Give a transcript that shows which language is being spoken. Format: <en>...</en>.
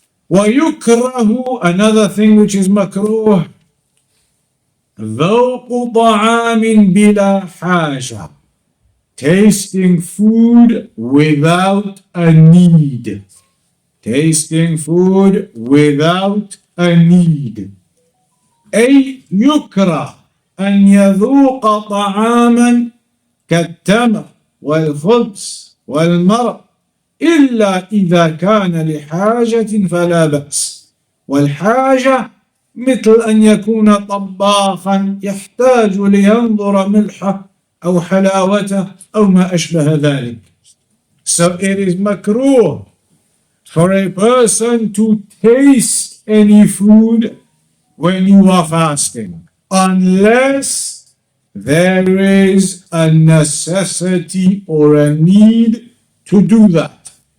<en>وَيُكْرَهُ, another thing which is makruh,</en> <ar>ذَوْقُ طَعَامٍ بِلَا حَاجَةٍ,</ar> <en>tasting food without a need. Tasting food without a need.</en> <ar>أي يكره أن يذوق طعاما كالتمر والخبز والمرق إلا إذا كان لحاجة فلا بأس. والحاجة مثل أن يكون طباخا يحتاج لينظر ملحه أو حلاوته أو ما أشبه ذلك.</ar> <en>So it is makruh for a person to taste any food when you are fasting, unless there is a necessity or a need to do that.</en>